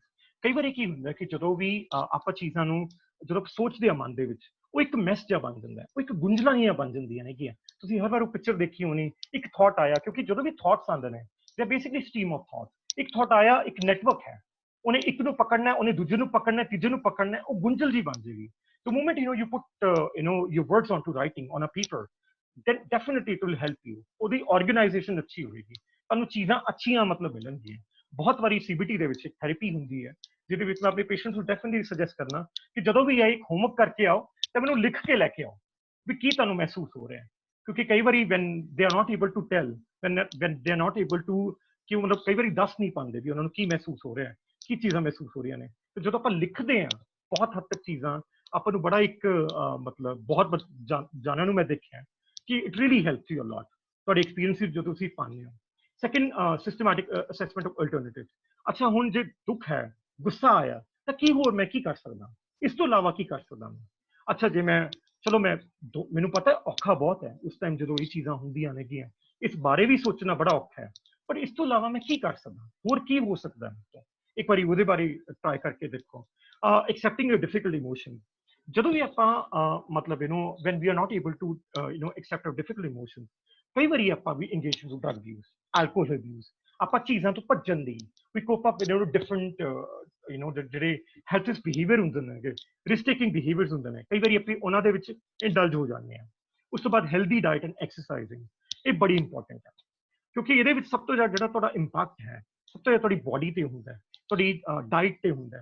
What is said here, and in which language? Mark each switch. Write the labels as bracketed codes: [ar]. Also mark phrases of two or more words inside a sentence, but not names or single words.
[pa] ਕਈ ਵਾਰੀ ਕੀ ਹੁੰਦਾ ਕਿ ਜਦੋਂ ਵੀ ਆਪਾਂ ਚੀਜ਼ਾਂ ਨੂੰ ਜਦੋਂ ਸੋਚਦੇ ਆ ਮਨ ਦੇ ਵਿੱਚ, ਉਹ ਇੱਕ ਮੈਸ ਜਿਹਾ ਬਣ ਜਾਂਦਾ, ਉਹ ਇੱਕ ਗੁੰਝਲਾਂ ਜਿਹੀਆਂ ਬਣ ਜਾਂਦੀਆਂ ਨੇਗੀਆਂ। ਤੁਸੀਂ ਹਰ ਵਾਰ ਉਹ ਪਿਕਚਰ ਦੇਖੀ ਹੋਣੀ, ਇੱਕ ਥਾਟ ਆਇਆ, ਕਿਉਂਕਿ ਜਦੋਂ ਵੀ ਥਾਟਸ ਆਉਂਦੇ ਨੇ [en] they are basically stream of thought. [pa] ਇੱਕ ਥਾਟ ਆਇਆ, ਇੱਕ ਨੈਟਵਰਕ ਹੈ, ਉਹਨੇ ਇੱਕ ਨੂੰ ਪਕੜਨਾ, ਉਹਨੇ ਦੂਜੇ ਨੂੰ ਪਕੜਨਾ, ਤੀਜੇ ਨੂੰ ਪਕੜਨਾ, ਉਹ ਗੁੰਝਲ ਜੀ ਬਣ ਜਾਏਗੀ। [en] The moment you put your words onto writing on a paper, then definitely it will help you। [pa] ਉਹਦੀ ਆਰਗੇਨਾਈਜੇਸ਼ਨ ਅੱਛੀ ਹੋਏਗੀ, ਤੁਹਾਨੂੰ ਚੀਜ਼ਾਂ ਅੱਛੀਆਂ ਮਤਲਬ ਮਿਲਣਗੀਆਂ। ਬਹੁਤ ਵਾਰੀ ਸੀਬੀਟੀ ਦੇ ਵਿੱਚ ਇੱਕ ਥੈਰੇਪੀ ਹੁੰਦੀ ਹੈ ਜਿਹਦੇ ਵਿੱਚ ਮੈਂ ਆਪਣੇ ਪੇਸ਼ੈਂਟਸ ਨੂੰ [en] definitely suggest [pa] ਕਰਨਾ ਕਿ ਜਦੋਂ ਵੀ ਇਹ ਹੋਮਵਰਕ ਕਰਕੇ ਆਓ ਤਾਂ ਮੈਨੂੰ ਲਿਖ ਕੇ ਲੈ ਕੇ ਆਓ ਵੀ ਕੀ ਤੁਹਾਨੂੰ ਮਹਿਸੂਸ ਹੋ ਰਿਹਾ ਹੈ। ਕਿਉਂਕਿ ਕਈ ਵਾਰੀ [en] when they are not able to tell, when they are not able to [pa] ਕਿ ਮਤਲਬ ਕਈ ਵਾਰੀ ਦੱਸ ਨਹੀਂ ਪਾਉਂਦੇ ਵੀ ਉਹਨਾਂ ਨੂੰ ਕੀ ਮਹਿਸੂਸ ਹੋ ਰਿਹਾ ਹੈ, ਕੀ ਚੀਜ਼ਾਂ ਮਹਿਸੂਸ ਹੋ ਰਹੀਆਂ ਨੇ। ਤੇ ਜਦੋਂ ਆਪਾਂ ਲਿਖਦੇ ਹਾਂ ਬਹੁਤ ਹੱਦ ਤੱਕ ਚੀਜ਼ਾਂ ਆਪਾਂ ਨੂੰ ਬੜਾ ਇੱਕ ਮਤਲਬ ਬਹੁਤ ਜਾਣਨ ਨੂੰ ਮੈਂ ਦੇਖਿਆ ਕਿ [en] it really helps you a lot. [pa] ਤੁਹਾਡੇ ਐਕਸਪੀਰੀਅੰਸ ਜੋ ਤੁਸੀਂ ਪਾਉਂਦੇ ਹੋ। ਸੈਕੰਡ, [en] systematic assessment of alternative. [pa] ਅੱਛਾ, ਹੁਣ ਜੇ ਦੁੱਖ ਹੈ, ਗੁੱਸਾ ਆਇਆ, ਤਾਂ ਕੀ ਹੋਰ ਮੈਂ ਕੀ ਕਰ ਸਕਦਾ, ਇਸ ਤੋਂ ਇਲਾਵਾ ਕੀ ਕਰ ਸਕਦਾ ਮੈਂ? ਅੱਛਾ, ਜੇ ਮੈਂ ਚਲੋ ਮੈਨੂੰ ਪਤਾ ਔਖਾ ਬਹੁਤ ਹੈ ਉਸ ਟਾਈਮ ਜਦੋਂ ਇਹ ਚੀਜ਼ਾਂ ਹੁੰਦੀਆਂ ਨੇਗੀਆਂ, ਇਸ ਬਾਰੇ ਵੀ ਸੋਚਣਾ ਬੜਾ ਔਖਾ ਹੈ, ਪਰ ਇਸ ਤੋਂ ਇਲਾਵਾ ਮੈਂ ਕੀ ਕਰ ਸਕਦਾ, ਹੋਰ ਕੀ ਹੋ ਸਕਦਾ ਹੈ? ਇੱਕ ਵਾਰੀ ਉਹਦੇ ਬਾਰੇ ਟਰਾਈ ਕਰਕੇ ਦੇਖੋ। [en] accepting a difficult emotion. [pa] ਜਦੋਂ ਵੀ ਆਪਾਂ ਮਤਲਬ [en] when we are not able to accept a difficult emotion, [pa] ਕਈ ਵਾਰੀ ਆਪਾਂ ਵੀ [en] engage in drug use, alcohol abuse, [pa] ਆਪਾਂ ਚੀਜ਼ਾਂ ਤੋਂ ਭੱਜਣ ਦੀ [en] we cope up with different [pa] ਜਿਹੜੇ ਹੈਲਥਿਸ ਬਿਹੇਵੀਅਰ ਹੁੰਦੇ ਨੇ, [en] risk taking behaviours [pa] ਹੁੰਦੇ ਨੇ, ਕਈ ਵਾਰੀ ਆਪਾਂ ਉਹਨਾਂ ਦੇ ਵਿੱਚ ਇੰਡਲਜ ਹੋ ਜਾਂਦੇ ਹਾਂ। ਉਸ ਤੋਂ ਬਾਅਦ [en] healthy diet and exercising, [pa] ਇਹ ਬੜੀ ਇੰਪੋਰਟੈਂਟ ਹੈ ਕਿਉਂਕਿ ਇਹਦੇ ਵਿੱਚ ਸਭ ਤੋਂ ਜ਼ਿਆਦਾ ਜਿਹੜਾ ਤੁਹਾਡਾ ਇੰਪੈਕਟ ਹੈ ਸਭ ਤੋਂ ਜ਼ਿਆਦਾ ਤੁਹਾਡੀ ਬੋਡੀ ਤੇ ਹੁੰਦਾ, ਤੁਹਾਡੀ ਡਾਈਟ ਤੇ ਹੁੰਦਾ।